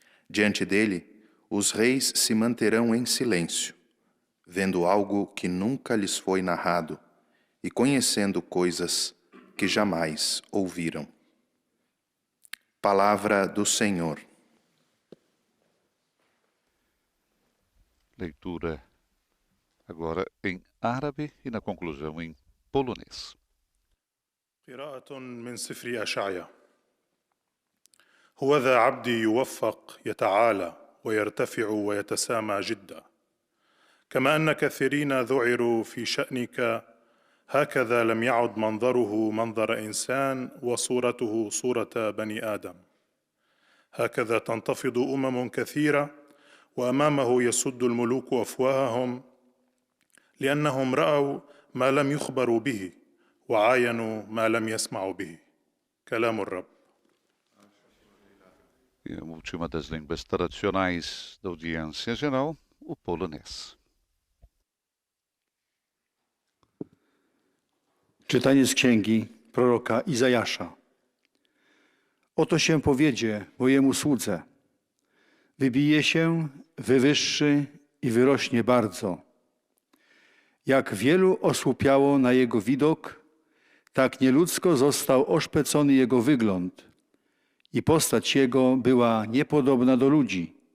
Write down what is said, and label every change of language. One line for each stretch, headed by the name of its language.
Portuguese: Diante dele, os reis se manterão em silêncio, vendo algo que nunca lhes foi narrado e conhecendo coisas que jamais ouviram. Palavra do Senhor. Leitura agora em árabe e na conclusão em polonês.
Arabic: قراءة من سفر أشعيا. هوذا عبدي يوفق يتعالى ويرتفع ويتسامى جدا. كما أن كثيرين ذعروا في شأنك هكذا لم يعد منظره منظر إنسان وصورته صورة بني آدم. هكذا تنتفض أمم كثيرة وأمامه يسد الملوك أفواههم لأنهم رأوا ما لم يخبروا به وعاينوا ما لم يسمعوا به. كلام الرب.
Portuguese: E a última das línguas tradicionais da audiência geral, o polonês.
Polish: Czytanie z księgi proroka Izajasza. Oto się powiedzie mojemu słudze. Wybije się, wywyższy i wyrośnie bardzo. Jak wielu osłupiało na jego widok, tak nieludzko został oszpecony jego wygląd i postać jego była niepodobna do ludzi.